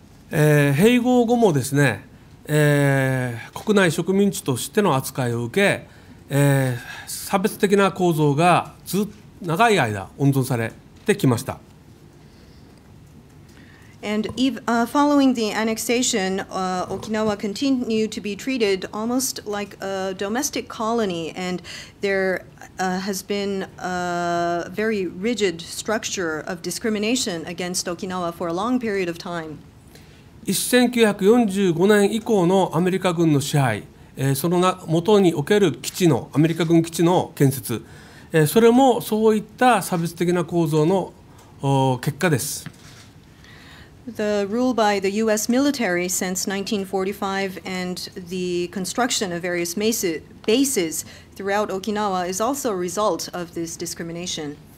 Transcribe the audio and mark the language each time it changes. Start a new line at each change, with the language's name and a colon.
Japanese: 併合後もですね、国内植民地としての扱いを受け、差別的な構造が長い間温存されてきました。
English: And following the annexation, Okinawa continued to be treated almost like a domestic colony, and there has been a very rigid structure of discrimination against Okinawa for a long period of time.
Japanese: 1945年以降のアメリカ軍の支配、その元におけるアメリカ軍基地の建設、それもそういった差別的な構造の結果です。
English: The rule by the U.S. military since 1945 and the construction of various bases throughout Okinawa is also a result of this discrimination.